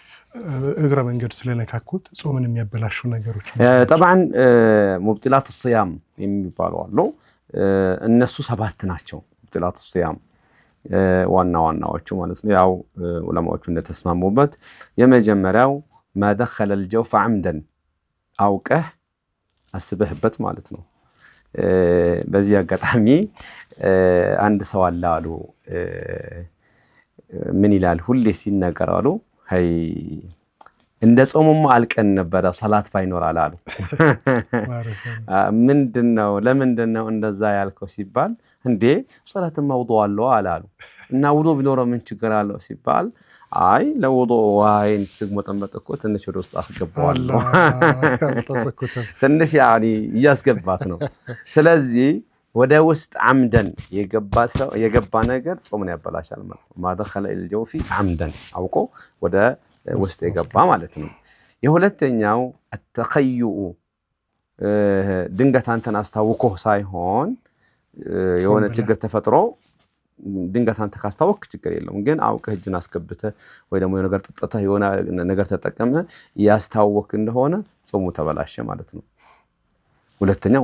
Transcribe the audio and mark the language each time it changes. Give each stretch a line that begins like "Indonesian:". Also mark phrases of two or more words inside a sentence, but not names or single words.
Amharic: እግረ መንገድ ስለነካኩት ጾምን የሚያበላሹ ነገሮች
Arabic: طبعا مبطلات الصيام
Amharic: የሚባሉ አሉ። እነሱ 7 ናቸው
Arabic: مبطلات الصيام
Amharic: ዋናዎቹ ማለት ነው። ያው ዑለማዎቹ እንደተስማሙበት የመጀመሪያው
Arabic: ما دخل الجوف عمدا
Amharic: አውቀህ አስበህበት ማለት ነው። በዚህ አጋጣሚ አንድ ሰው አለ ምን ይላል ሁሌ ሲነገር አሉ እንደ ጾሙማ አልቀን ነበር ሰላት ባይኖር አላሉ ምንድነው ለምንድነው እንደዛ ያልከው ሲባል እንዴ ሰላትማ ውዱእ አለው አላሉ እና ውዱእ ቢኖር ምን ችግር አለው ሲባል አይ ለውዱእ ዋይን ስግሞጠመጥኩ ትንሽ ወደ ውስጥ አስገባዋለሁ ትንሽ ያኒ ያስገባት ነው ስለዚህ ወደ ውስጥ አምደን የገባ ነገር ጾምን ያበላሻል ማለት ነው
Arabic: ما دخل الجوف عمدا
Amharic: አውቆ ወደ ውስጥ የገባ ማለት ነው የሁለተኛው التخيؤ ድንገት አንተን አስተዋውቆ ሳይሆን የሆነ ችግር ተፈጥሮ ድንገት አንተ ካስተዋወቅ ችግር የለውም ግን አውቀህ እጅን አስገብተህ ወይ ደግሞ የሆነ ነገር ተጠጣህ የሆነ ነገር ተጠቀመ ያስተዋወቅ እንደሆነ ጾሙ ተበላሸ ማለት ነው ሁለተኛው